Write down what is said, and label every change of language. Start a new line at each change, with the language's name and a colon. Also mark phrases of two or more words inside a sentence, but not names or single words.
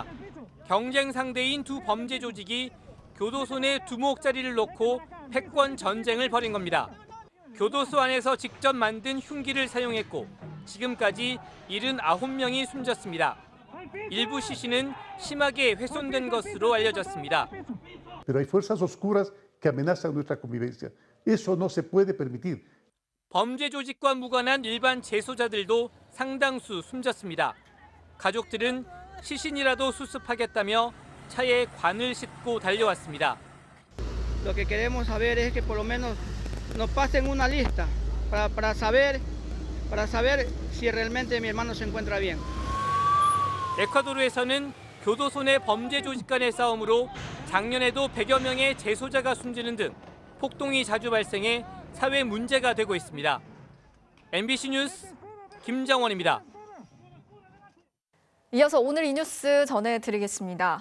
Korean: 경쟁 상대인 두 범죄 조직이 교도소 내 두목자리를 놓고 패권 전쟁을 벌인 겁니다. 교도소 안에서 직접 만든 흉기를 사용했고 지금까지 79명이 숨졌습니다. 일부 시신은 심하게 훼손된 것으로 알려졌습니다.
Spanish: Pero hay fuerzas oscuras que amenazan nuestra convivencia. Eso no se puede permitir.
Korean: 범죄 조직과 무관한 일반 재소자들도 상당수 숨졌습니다. 가족들은 시신이라도 수습하겠다며 차에 관을 싣고 달려왔습니다.
Spanish: Lo que queremos saber es que por lo menos nos pasen una lista para saber si realmente mi hermano se encuentra bien.
Korean: 에콰도르에서는 교도소 내 범죄 조직 간의 싸움으로 작년에도 100여 명의 재소자가 숨지는 등 폭동이 자주 발생해 사회 문제가 되고 있습니다. MBC 뉴스 김정원입니다. 이어서 오늘 이 뉴스 전해드리겠습니다.